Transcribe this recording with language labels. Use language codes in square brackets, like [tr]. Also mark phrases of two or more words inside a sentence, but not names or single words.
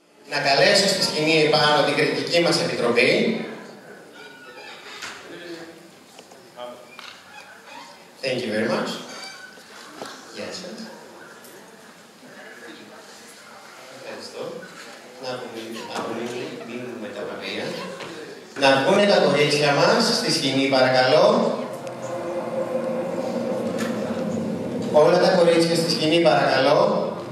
[el] να καλέσω στη σκηνή επάνω την κριτική μας επιτροπή. [en] Thank you very much. Yes, sir. [el] Ευχαριστώ. Να βγουν τα κορίτσια μας στη σκηνή, παρακαλώ. Όλα τα κορίτσια στη σκηνή, παρακαλώ.